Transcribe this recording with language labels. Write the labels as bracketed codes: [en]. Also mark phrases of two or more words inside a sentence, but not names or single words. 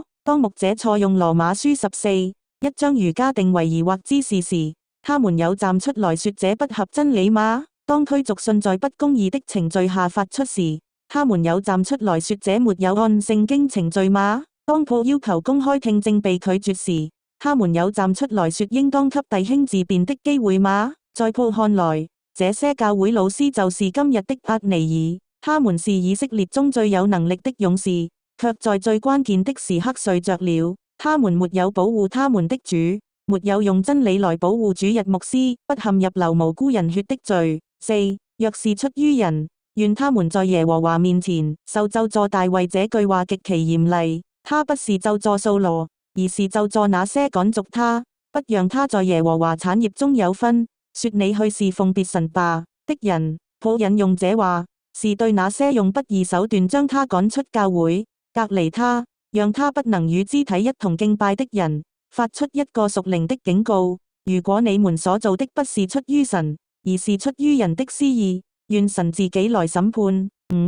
[zh] 當牧者錯用羅馬書14章儒家定為疑惑之事時，他們有站出來說這不合真理嗎？當驅逐信在不公義的程序下發出時，他們有站出來說這沒有按聖經程序嗎？當Paul要求公開聽證被拒絕時，他們有站出來說應當給弟兄自辯的機會嗎？在 Paul 看來，這些教會老師就是今日的押尼珥，他們是以色列中最有能力的勇士，卻在最關鍵的時刻睡着了。他們沒有保護他們的主，沒有用真理來保護主日牧師不陷入流無辜人血的罪。4. 若是出於人，願他們在耶和華面前受咒詛。大衛這句話極其嚴厲，他不是咒詛掃羅，而是咒詛那些趕逐他，不讓他在耶和華產業中有分，說你去侍奉別神吧的人。Paul 引用這話，是對那些用不義手段將他趕出教會、隔離他，讓他不能與肢體一同敬拜的人，發出一個屬靈的警告。如果你們所做的不是出於神，而是出於人的私意，願神自己來審判。5.